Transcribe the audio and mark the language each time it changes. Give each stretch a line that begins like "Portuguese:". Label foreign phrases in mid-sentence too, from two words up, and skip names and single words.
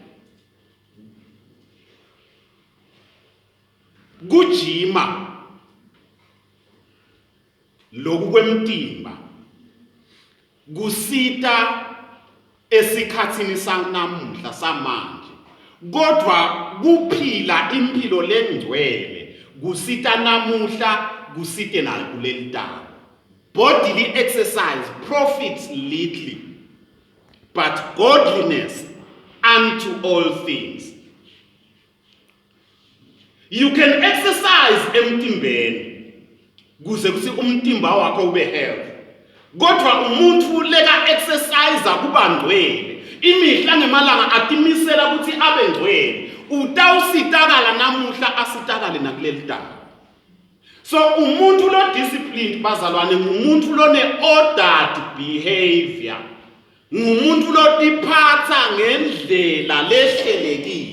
Swati: Kujima loku kwemtimba kusita esikhatsini sanamuhla samanje, kodwa kuphila impilo lengcwele kusita namuhla kusite nakuleli tala.
English: Bodily exercise profits little, but godliness unto all things. You can exercise
Swati: emtimbeni kuze kuthi umtimba wakho ube healthy. Kodwa umuntu leka exercise kuba ngcwele imihla ngemalanga atimisela ukuthi abe ngcwele, utawusitakala namuhla asitakale nakuleli tala. So umuntu lo disciplined bazalwane ngumuntu lo ne
English: ordered behavior,
Swati: ngumuntu lo tiphatha ngendlela lehlelekile.